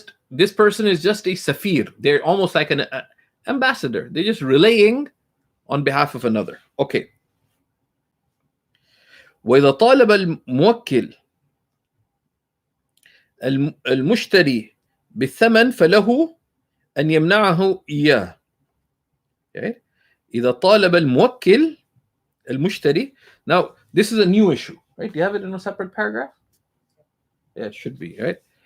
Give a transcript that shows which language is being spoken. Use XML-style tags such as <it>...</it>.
<en>This person is just a safir. They're almost like an ambassador. They're just relaying on behalf of another. Okay.</en> <ar>وإذا طالب الموكل المشتري بالثمن فله أن يمنعه إياه.</ar> <en>Okay.</en> <ar>إذا طالب الموكل المشتري.</ar> <en>Now, this is a new issue, right? Do you have it in a separate paragraph? Yeah, it should be, right?</en>